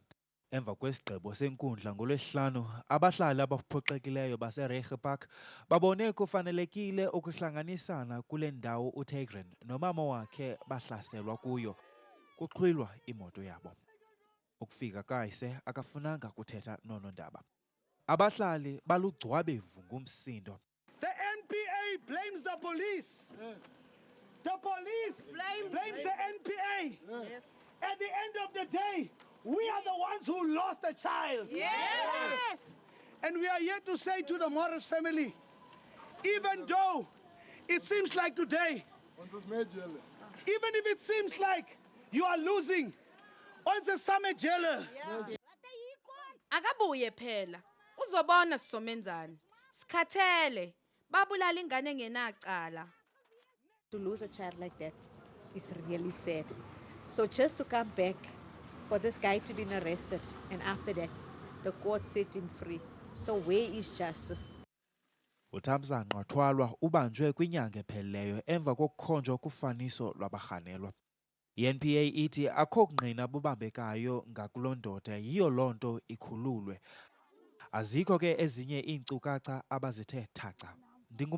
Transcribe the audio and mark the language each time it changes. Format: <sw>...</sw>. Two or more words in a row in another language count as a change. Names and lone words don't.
<xh>Emva kwesigqibo senkundla ngoLwesihlanu, abahlali abaphoxekileyo baseRegenpark babone kufanelekile ukuhlanganisana kule ndawo Utaegrin nomama wakhe bahlaselwa kuyo, kuxhwilwa imoto yabo. Ukufika kayise akafunanga kuthetha nonondaba. Abahlali balugcwabevu ngumsindo.</xh> <en>The NPA blames the police. Yes. The police blames the NPA. Yes. At the end of the day, we are the ones who lost a child. Yes. And we are here to say to the Morris family, even though it seems like today, even if it seems like you are losing, once summer jealous.</en> <zu>Akabuye phela. Uzobona sisomenzani. Sikhathele. Babulala ingane engenacala.</zu> <en>To lose a child like that is really sad. So just to come back, for this guy to be arrested, and after that, the court set him free. So where is justice?</en> <xh>UThamsanqa Twala ubanjwe kwinyanga ephelileyo emva kokukhonjwa kufaniso lwabarhanelwa. I-NPA ithi akho kungqina bubambekayo ngakulo ndoda, yiyo loo nto ikhululwe. Azikho ke ezinye iinkcukacha abazithe thaca.</xh>